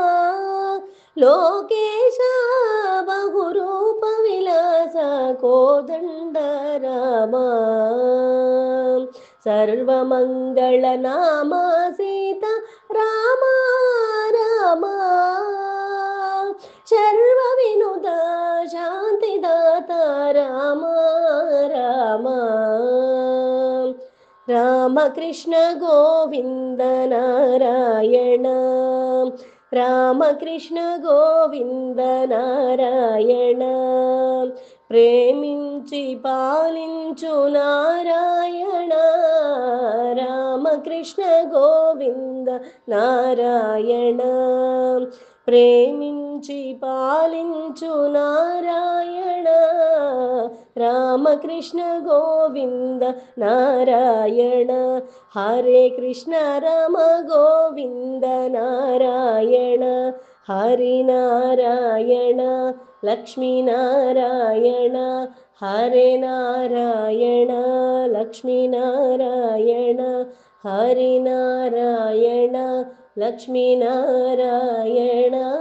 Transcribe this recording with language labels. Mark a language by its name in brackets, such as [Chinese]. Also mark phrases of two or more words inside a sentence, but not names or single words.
[Sanskrit] लोकेशा बहुरूप विलास कोदण्ड राम सर्वमङ्गलनामा सीता राम राम सर्वविनुता शान्तिदाता राम राम [Telugu] रामकृष्ण गोविन्द नारायण रामकृष्ण गोविन्द नारायण ప్రేమించి పాలించు నారాయణ రామకృష్ణ గోవింద నారాయణ ప్రేమించి పాలించు నారాయణ రామకృష్ణ గోవింద నారాయణ హరే కృష్ణ రామ గోవింద నారాయణ హరి నారాయణ లక్ష్మీ నారాయణ హరే నారాయణ లక్ష్మీ నారాయణ హరి నారాయణ లక్ష్మీ నారాయణ